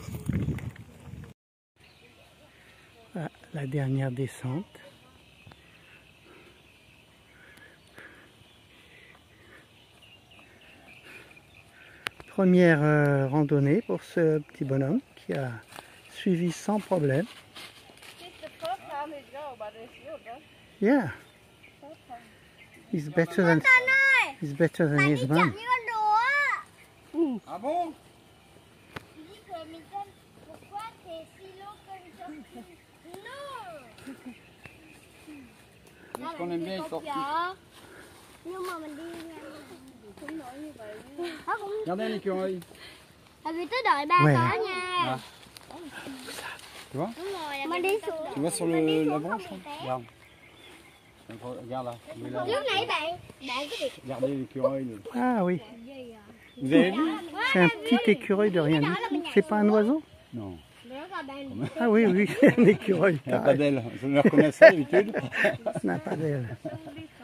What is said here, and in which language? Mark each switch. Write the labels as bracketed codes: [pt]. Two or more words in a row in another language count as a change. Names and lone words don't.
[fr] Voilà, la dernière descente. Première randonnée pour ce petit bonhomme qui a suivi sans problème. [en] Yeah. He's better than his mom. [fr] Ah bon? Il dit que Miguel, pourquoi t'es si long comme ça? Non! Parce qu'on aime bien les tortues. [vi] Nhưng mà mình đi không nổi như vậy. [fr] Regardez un écureuil. [vi] Tại vì tới đợi ba [fr] Ouais. [vi] có nha. [fr] Ah. Tu vois? [vi] Đúng rồi, mình đi xuống. [fr] Tu vois sur la branche? Regarde. Regarde là. Il est là. [vi] Lúc nãy bạn có việc [fr] Regardez l'écureuil. Ah oui, Vous avez vu? c'est un petit écureuil de rien du tout. C'est pas un oiseau? Non. Ah oui, oui, c'est un écureuil. Il n'y a pas d'aile. Je le reconnais ça d'habitude. Ça n'a pas d'aile.